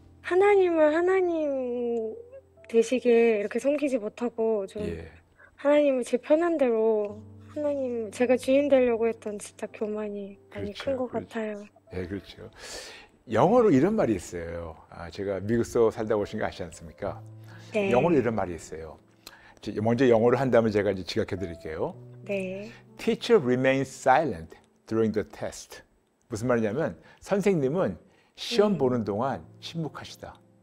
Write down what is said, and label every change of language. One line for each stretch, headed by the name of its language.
Korean: 하나님을 하나님 되시게 이렇게 섬기지 못하고 좀 하나님을 제 편한 대로 하나님 제가 주인 되려고 했던 진짜 교만이 많이 큰 것 같아요. 네, 그렇죠. 영어로 이런 말이 있어요. 제가 미국서 살다 오신 거 아시지 않습니까? 네. 영어로 이런 말이 있어요. 먼저 영어로 한다면 제가 이제 지각해 드릴게요. 네.
English: Teacher remains silent during the test.
Korean: 무슨 말이냐면 선생님은 시험 보는 동안 침묵하시다.